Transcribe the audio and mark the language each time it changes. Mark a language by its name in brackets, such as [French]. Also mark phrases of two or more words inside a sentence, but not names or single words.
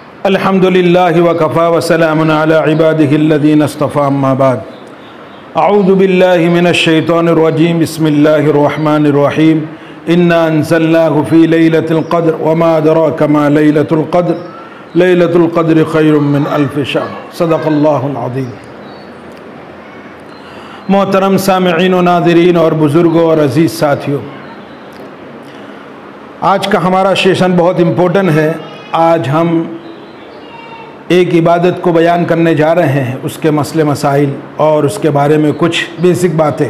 [Arabic] الحمد لله وكفى وسلام على عباده الذين اصطفى أما بعد. أعوذ بالله من الشيطان الرجيم. بسم الله الرحمن الرحيم. إنا أنزلناه في ليلة القدر وما أدراك ما ليلة القدر ليلة القدر خير من ألف شهر. صدق الله العظيم. [Urdu] محترم سامعین و ناظرین اور بزرگوں اور عزیز ساتھیوں، آج کا ہمارا سیشن بہت امپورٹنٹ ہے. آج ہم ایک عبادت کو بیان کرنے جا رہے ہیں، اس کے مسلے مسائل اور اس کے بارے میں کچھ بیسک باتیں.